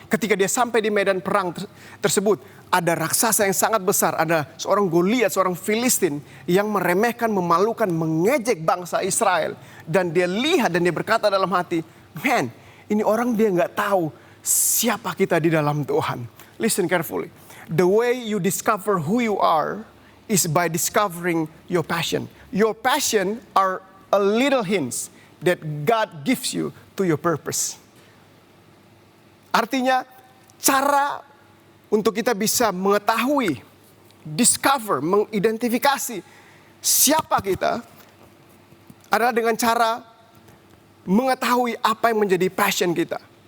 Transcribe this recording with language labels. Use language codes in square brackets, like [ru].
[id] Ketika dia sampai di medan perang tersebut, ada raksasa yang sangat besar. Ada seorang Goliat, seorang Filistin yang meremehkan, memalukan, mengejek bangsa Israel. Dan dia lihat dan dia berkata dalam hati, man, ini orang dia nggak tahu siapa kita di dalam Tuhan. [en] Listen carefully. The way you discover who you are is by discovering your passion. Your passion are a little hints that God gives you to your purpose. [id] Artinya, cara untuk kita bisa mengetahui, discover, mengidentifikasi siapa kita adalah dengan cara mengetahui apa yang menjadi passion kita.